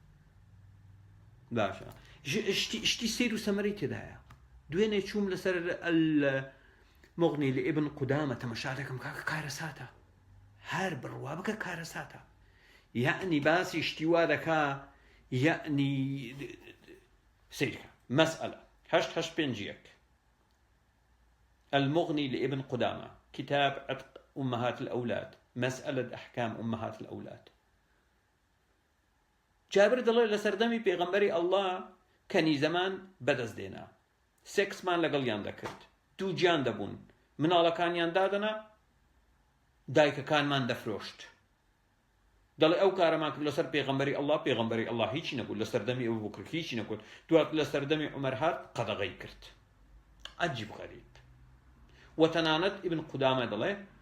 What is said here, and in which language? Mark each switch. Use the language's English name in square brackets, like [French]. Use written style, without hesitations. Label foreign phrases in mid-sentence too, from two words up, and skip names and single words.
[Central Kurdish] باشە شتی سیر و سەمەرەی تێدایە دوێنێ چووم لەسەر مغنی لە ئیبن قودامە تەمەشا دەکەم کاکە کارەساتە هەر بڕوا بکە کارەساتە یعنی باسی شتی وا دەکا یعنی سیرکە مەسئلە 885 [Arabic] المغني لابن قدامة كتاب عتق أمهات الأولاد مسألة أحكام أمهات الأولاد [Central Kurdish] جابر دڵێ لە سەردەمی پێغەمبەری ئەڵڵا کەنی زەمان بەدەست دێنا سێکسمان لەگەڵیان دەکرد دوو گیان دەبوون مناڵەکانیان دادەنا دایکەکانمان دەفرۆشت دەڵێ ئەو کارەمان کرد لەسەر پێغەمبەری ئەڵڵا هیچی نەبوو لە سەردەمی ئەو بوو کرد هیچی نەکرد دوات لە سەردەمی عومەر هات قەدەغەی کرد عەجیب غەریب وتەنانەت ئیبن قودامە دەڵێ